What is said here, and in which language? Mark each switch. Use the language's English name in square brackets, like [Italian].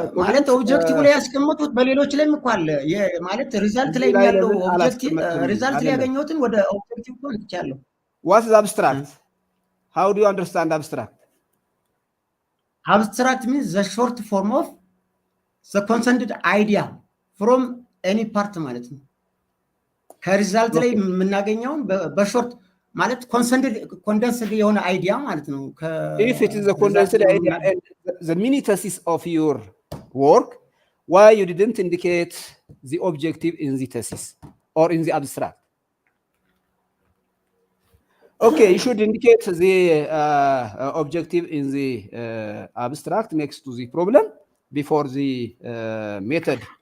[Amharic] ማለት ኦብጀክቲቭ ላይ ያስቀመጡት በሌሎች ላይ እንኳን ማለት ሪዛልት ላይ ያለው ኦብጀክቲቭ ሪዛልት ላይ ያገኘሁትን ወደ ኦብጀክቲቭ ኮን ይቻላል። [English] What is abstract? How do you understand abstract? Abstract means the short form of the consented idea from any part [Amharic] ማለት ነው። ከሪዛልት ላይ የምናገኘውን በሾርት ማለት [English] ኮንደንስድ [Amharic] የሆነ አይዲያ ማለት ነው። [English] If it is a condensed idea and the mini thesis of your work, why you didn't indicate the objective in the thesis or in the abstract? Okay, you should indicate the objective in the abstract next to the problem before the method.